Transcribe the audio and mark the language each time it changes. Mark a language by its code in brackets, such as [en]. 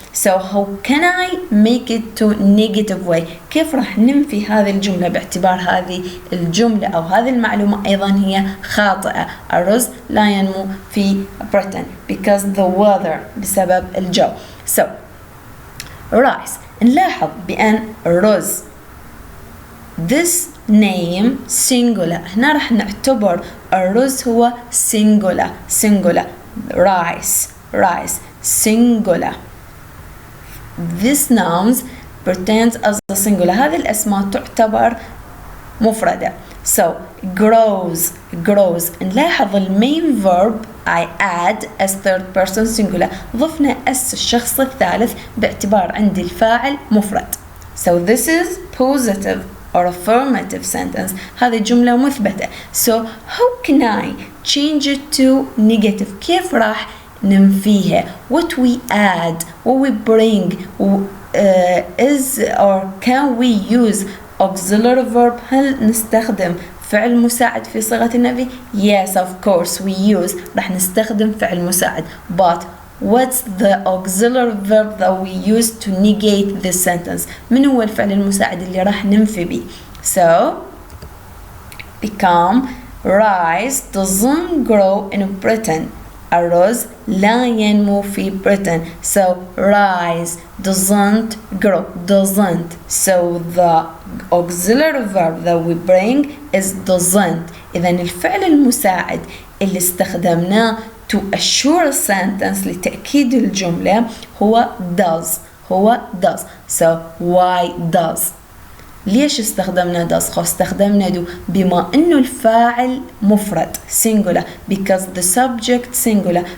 [en] So how can I make it to negative way? [ar] كيف راح ننفي هذه الجملة باعتبار هذه الجملة أو هذه المعلومة أيضا هي خاطئة. الرز لا ينمو في Britain [en] because the weather [ar] بسبب الجو. [en] So rice [ar] نلاحظ بأن رز [en] this name singular. [ar] هنا راح نعتبر الرز هو singular rice singular. [en] This nouns pretends as a singular. [ar] هذه الأسماء تعتبر مفردة. [en] So grows [ar] نلاحظ المين [en] verb I add as third person singular. [ar] ضفنا اس الشخص الثالث باعتبار عندي الفاعل مفرد. [en] So this is positive or affirmative sentence. [ar] هذه جملة مثبتة. [en] So how can I change it to negative? [ar] كيف راح ننفيها؟ [en] What we add, what we bring, is or can we use auxiliary verb? [ar] هل نستخدم فعل مساعد في صيغة النفي؟ [en] Yes, of course we use. [ar] راح نستخدم فعل مساعد. [en] But what's the auxiliary verb that we use to negate this sentence? [ar] من هو الفعل المساعد اللي راح ننفي به؟ [en] So become rice doesn't grow in Britain. [ar] الرز لا ينمو في Britain. [en] So rice doesn't grow. So the auxiliary verb that we bring is doesn't. [ar] إذا الفعل المساعد اللي استخدمناه [en] to assure a sentence [ar] لتأكيد الجملة هو does. [en] So why does؟ [ar] ليش استخدمنا [en] does؟ [ar] استخدمنا [en] do [ar] بما انه الفاعل مفرد [en] singular because the subject singular.